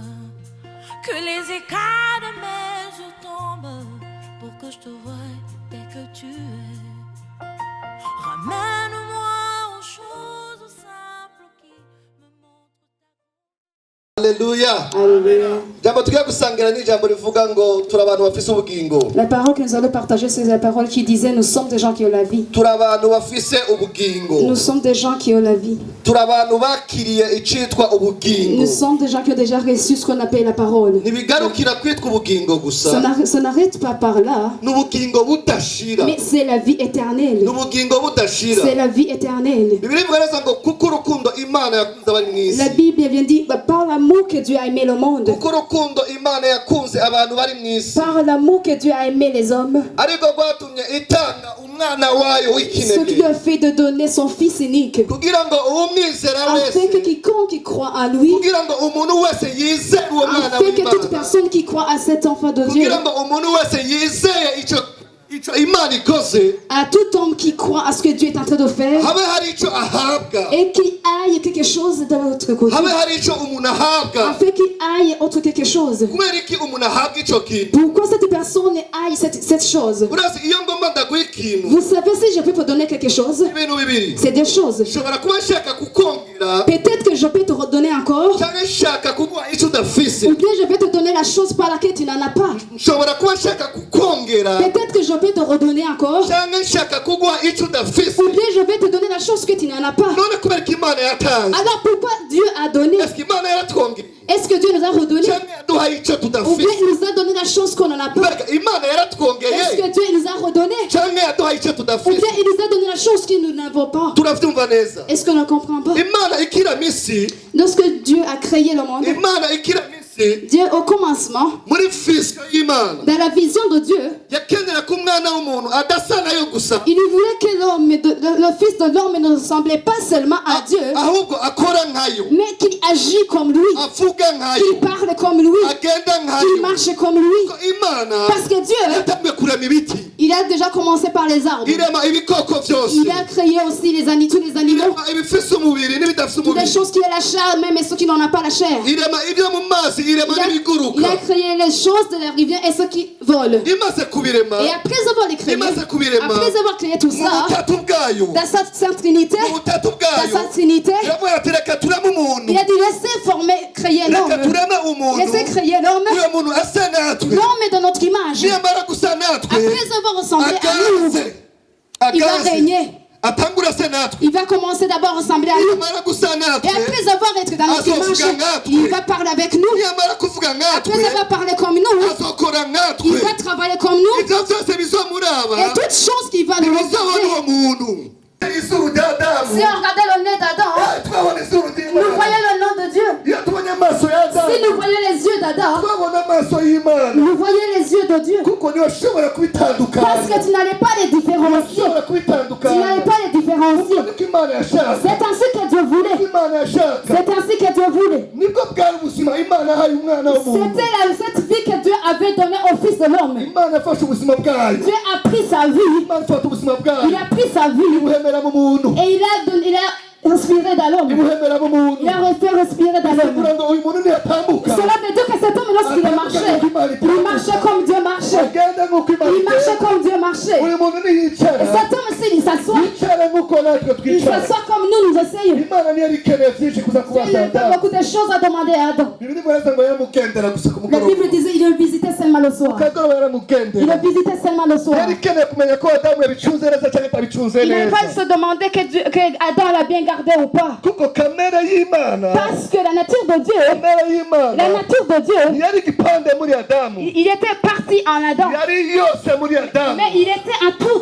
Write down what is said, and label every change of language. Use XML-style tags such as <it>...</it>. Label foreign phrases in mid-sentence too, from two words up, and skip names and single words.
<fr>Que les écailles de mes yeux tombent pour que je te voie dès que tu es. Ramène-moi aux choses simples qui me montrent ta... Alléluia. Alléluia.</fr> <rn>Jambo tugiye gusangira ni jambo rivuga ngo turi abantu bafise ubugingo.</rn> <fr>La parole que nous allons partager, c'est la parole qui disait nous sommes des gens qui ont la vie.</fr> <rn>Turi abantu bafise ubugingo.</rn> <fr>Nous sommes des gens qui ont la vie.</fr> <rn>Turi abantu bakiriye icitwa ubugingo.</rn> <fr>Nous sommes des gens qui ont déjà reçu ce qu'on appelle la parole.</fr> <rn>Ntibigarukira kwitwa ubugingo gusa.</rn> <fr>Ça n'arrête pas par là.</fr> <rn>N'ubugingo budashira.</rn> <fr>Mais c'est la vie éternelle.</fr> <rn>N'ubugingo budashira.</rn> <fr>C'est la vie éternelle.</fr> <rn>Bibiliya ivuga neza ngo kuko urukundo Imana yakunze abari mw'isi.</rn> <fr>La Bible vient dire par l'amour que Dieu a aimé le monde.</fr> <rn>Kuko urukundo Imana yakunze abantu bari mw'isi.</rn> <fr>Par l'amour que Dieu a aimé les hommes.</fr> <rn>Ariko rwatumye itanga umwana wayo</rn> <fr>Ce qui</fr> <rn>w'ikinege.</rn> <fr>a fait de donner son fils unique.</fr> <rn>Kugira ngo umwizera</rn> <fr>Afin que</fr> <rn>wese.</rn> <fr>quiconque qui croit en lui,</fr> <rn>Kugira ngo umuntu wese yizere uwo mwana</rn> <fr>afin que toute</fr> <rn>w'Imana.</rn> <fr>personne qui croit à cet enfant de Dieu,</fr> <rn>Kugira ngo umuntu wese yizeye ico Imana ikoze.</rn> <fr>à tout homme qui croit à ce que Dieu est en train de faire,</fr> <rn>Habe hari ico ahabwa.</rn> <fr>et qu'il aille quelque chose de l'autre côté,</fr> <rn>Habe hari ico umuntu ahabwa.</rn> <fr>afin qu'il aille autre quelque chose.</fr> <rn>Kubera iki umuntu ahabwa ico kintu?</rn> <fr>Pourquoi cette personne aille cette chose?</fr> <rn>Urazi iyo ngomba ndaguha ikintu.</rn> <fr>Vous savez, si je peux te donner quelque chose,</fr> <rn>Ibintu bibiri.</rn> <fr>c'est des choses.</fr> <rn>Nshobora kuba nshaka kukongera</rn> <fr>Peut-être que je peux te redonner encore,</fr> <rn>cyangwa nshaka kuguha ico udafise.</rn> <fr>ou bien je vais te donner la chose par laquelle tu n'en as pas.</fr> <rn>Nshobora kuba nshaka kukongera</rn> <fr>Peut-être que je peux te redonner encore,</fr> <rn>cyangwa nshaka kuguha ico udafise.</rn> <fr>ou bien je vais te donner la chose que tu n'en as pas.</fr> <rn>None kubera ko Imana yatanze.</rn> <fr>Alors pourquoi Dieu a donné? Est-ce que</fr> <rn>Imana yaratwongera?</rn> <fr>Est-ce que Dieu nous a redonné?</fr> <rn>Cyangwa yaduhaye ico</rn> <fr>Ou bien</fr> <rn>tudafise?</rn> <fr>il nous a donné la chose qu'on n'en a pas?</fr> <rn>Kubera ko Imana</rn> <fr>Est-ce</fr> <rn>yaratwongeye</rn> <fr>que Dieu il nous a redonné?</fr> <rn>cyangwa yaduhaye ico</rn> <fr>Ou</fr> <rn>tudafise?</rn> <fr>bien il nous a donné la chose que nous n'avons pas?</fr> <rn>Turavyumva neza.</rn> <fr>Est-ce qu'on ne comprend pas?</fr> <rn>Imana ikira misi,</rn> <fr>Lorsque Dieu a créé le monde,</fr> <rn>Imana ikira misi</rn> <fr>Dieu au commencement,</fr> <rn>muri fisika y'Imana</rn> <fr>dans la vision de Dieu,</fr> <rn>yakenera ko umwana w'umuntu adasa nayo gusa,</rn> <fr>il voulait que le fils de l'homme ne ressemblait pas seulement à Dieu,</fr> <rn>ahubwo akora nkayo,</rn> <fr>mais qu'il agit comme lui,</fr> <rn>avuga nkayo,</rn> <fr>qu'il parle comme lui,</fr> <rn>agenda</rn> <fr>qu'il</fr> <rn>nkayo.</rn> <fr>marche comme lui.</fr> <rn>Ko Imana</rn> <fr>Parce que Dieu,</fr> <rn>yatangiye kurema ibiti,</rn> <fr>il a déjà commencé par les arbres.</fr> <rn>irema ibikoko vyose,</rn> <fr>Il a créé aussi tous les animaux,</fr> <rn>irema ibifise umubiri n'ibidafise</rn> <fr>toutes les</fr> <rn>umubiri,</rn> <fr>choses qui ont la chair, même ceux qui n'en ont pas la chair.</fr> <rn>irema ibyo mu mazi, irema</rn> <fr>Il a</fr> <rn>n'ibiguruka.</rn> <fr>créé les choses de la rivière et ceux qui volent.</fr> <rn>Imaze kubirema,</rn> <fr>Et après avoir les créé,</fr> <rn>imaze kubirema,</rn> <fr>après avoir créé tout</fr> <rn>mu</rn> <fr>ça,</fr> <rn>butatu bwayo,</rn> <fr>dans sa Sainte Trinité,</fr> <rn>mu butatu</rn> <fr>dans</fr> <rn>bwayo,</rn> <fr>sa Trinité,</fr> <rn>iravuga ati reka tureme umuntu,</rn> <fr>il a dit laissez former, créer</fr> <rn>reka</rn> <fr>l'homme.</fr> <rn>tureme umuntu,</rn> <fr>Laissez créer l'homme.</fr> <rn>uyo muntu asa natwe,</rn> <fr>L'homme est de notre image.</fr> <rn>niyamara gusa natwe,</rn> <fr>Après avoir ressemblé à nous, il va régner.</fr> <rn>atangura asa natwe,</rn> <fr>Il va commencer d'abord à ressembler à nous.</fr> <rn>niyamara gusa</rn> <fr>Et</fr> <rn>natwe,</rn> <fr>après avoir été dans notre image, il va parler avec nous.</fr> <rn>niyamara kuvuga natwe,</rn> <fr>Après avoir parlé comme nous,</fr> <rn>azokora</rn> <fr>il</fr> <rn>natwe,</rn> <fr>va travailler comme nous.</fr> <rn>ivyo vyose bizomuraba,</rn> <fr>Et toutes choses qui vont nous</fr> <rn>ntibizobona uwo</rn> <fr>regarder.</fr> <rn>muntu. Izuru rya Adamu,</rn> <fr>Si on regardait le nez d'Adam,</fr> <rn>twabona izuru</rn> <fr>nous</fr> <rn>ry'Imana,</rn> <fr>voyons le nom de Dieu.</fr> <rn>iyo tubonye amaso ya Adamu,</rn> <fr>Si nous voyons les yeux d'Adam,</fr> <rn>twabona amaso y'Imana,</rn> <fr>nous voyons les yeux de Dieu.</fr> <rn>kuko niwe ushobora</rn> <fr>Parce</fr> <rn>kubitandukanya,</rn> <fr>que tu n'allais pas les différencier.</fr> <rn>ushobora</rn> <fr>Tu n'allais</fr> <rn>kubitandukanya,</rn> <fr>pas les différencier.</fr> <rn>niko Imana yashaka,</rn> <fr>C'est ainsi que Dieu voulait.</fr> <rn>Imana yashaka,</rn> <fr>C'est ainsi que Dieu voulait.</fr> <rn>nibwo bwari ubuzima Imana yahaye umwana w'umuntu.</rn> <fr>C'était cette vie que Dieu avait donnée au Fils de l'homme.</fr> <rn>Imana yafashe ubuzima bwayo,</rn> <fr>Dieu a pris sa vie.</fr> <rn>Imana ifata ubuzima</rn> <fr>Il</fr> <rn>bwayo,</rn> <fr>a pris sa vie.</fr> <rn>ibuhemera mu muntu,</rn> <fr>Et il a respiré dans l'homme.</fr> <rn>ibuhemera mu muntu,</rn> <fr>Il a fait respirer dans l'homme.</fr> <rn>kugira ngo uyu muntu niyatambuka,</rn> <fr>Cela veut dire que cet homme, lorsqu'il marchait, il marchait comme Dieu marchait.</fr> <rn>agenda nk'uko Imana</rn> <fr>Il marchait</fr> <rn>igenda.</rn> <fr>comme Dieu marchait.</fr> <rn>Uyu muntu</rn> <fr>Et</fr> <rn>niyicara,</rn> <fr>cet homme, s'il s'assoit,</fr> <rn>yicara nk'uko natwe</rn> <fr>il</fr> <rn>twicara.</rn> <fr>s'assoit comme nous essayons.</fr> <rn>Imana niyo yari ikeneye byinshi kuza</rn> <fr>Il</fr> <rn>kubaza</rn> <fr>a</fr> <rn>Adamu.</rn> <fr>beaucoup de choses à demander à Adam.</fr> <rn>Bibiliya ivuga ngo yaramugendera gusa ku</rn> <fr>La Bible</fr> <rn>mugoroba,</rn> <fr>disait qu'il le visitait seulement le soir.</fr> <rn>kagoroba</rn> <fr>Il</fr> <rn>yaramugendera.</rn> <fr>le visitait seulement le soir.</fr> <rn>Yari ikeneye kumenya ko Adamu yabicunze neza cyangwa atabicunze</rn> <fr>Il n'allait</fr> <rn>neza,</rn> <fr>pas se demander que Adam l'a bien gardé ou pas.</fr> <rn>kuko kamere y'Imana,</rn> <fr>Parce que la nature de Dieu,</fr> <rn>kamere</rn> <fr>la</fr> <rn>y'Imana</rn> <fr>nature de Dieu,</fr> <rn>yari igipande muri Adamu,</rn> <fr>il était parti en Adam.</fr> <rn>yari yose muri Adamu,</rn> <fr>Mais il était en tout.</fr>